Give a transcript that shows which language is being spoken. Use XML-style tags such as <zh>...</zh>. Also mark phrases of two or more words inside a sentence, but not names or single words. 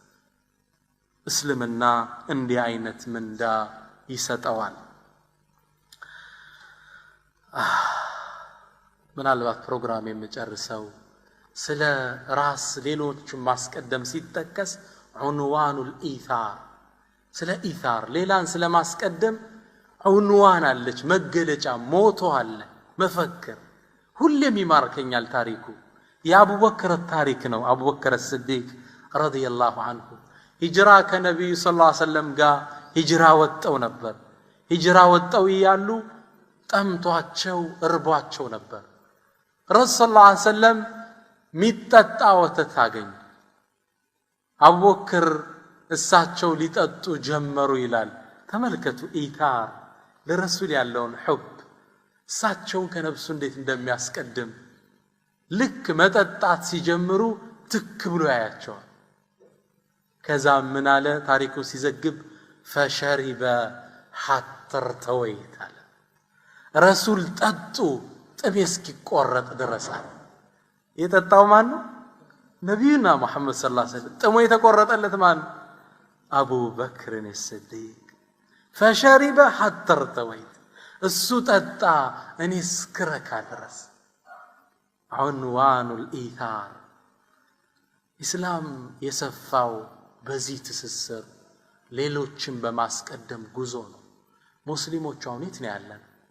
<am>እስልምና እንዲህ አይነት ምንዳ ይሰጠዋል ምናልባት ፕሮግራም የምጨርሰው ስለ ራስ ሌሎች ማስቀደም ሲተከስ ዑንዋኑል ኢታር ስለ ኢታር ሌላን ስለ ማስቀደም ዑንዋን አለች መገለጫ ሞቶ አለ መፈክር ሁሌም ይማርከኛል ታሪኩ የአቡበክር ታሪክ ነው አቡበክር</am> <ar>الصديق رضي الله عنه</ar> <am>ሂጅራ ከነብዩ</am> <ar>صلى الله عليه وسلم</ar> <am>ጋር ሂጅራ ወጣው ነበር ሂጅራ ወጣው ይያሉ ጠምቷቸው እርቧቸው ነበር ረሱል</am> <ar>صلى الله عليه وسلم</ar> <am>ሚጠጣ ወተት አገኙ አቡበክር እሳቸው ሊጠጡ ጀመሩ ይላል ተመልከቱ ኢታር ለረሱል ያለውን ሑብ እሳቸው ከነብሱ እንዴት እንደሚያስቀድም ልክ መጠጣት ሲጀምሩ ትክ ብሎ ያያቸዋል ከዛ ምን አለ ታሪኩ ሲዘግብ</am> <ar>فشرب حتى ارتويت</ar> <am>አለ ረሱል ጠጡ ጥቤ እስኪቆረጥ ድረስ የጠጣው ማን ነው ነብዩና መሐመድ</am> <ar>صلى الله عليه وسلم</ar> <am>ጥሞ የተቆረጠለት ማን አቡ በክር</am> <ar>الصديق فشرب حتى ارتويت</ar> <am>እሱ ጠጣ እኔ እስክረካ ድረስ عنوانul ኢታር ኢስላም የሰፋው በዚህ ትስስር ሌሎችን በማስቀደም ጉዞ ነው ሙስሊሞች አሁን የት ነው ያለን</am>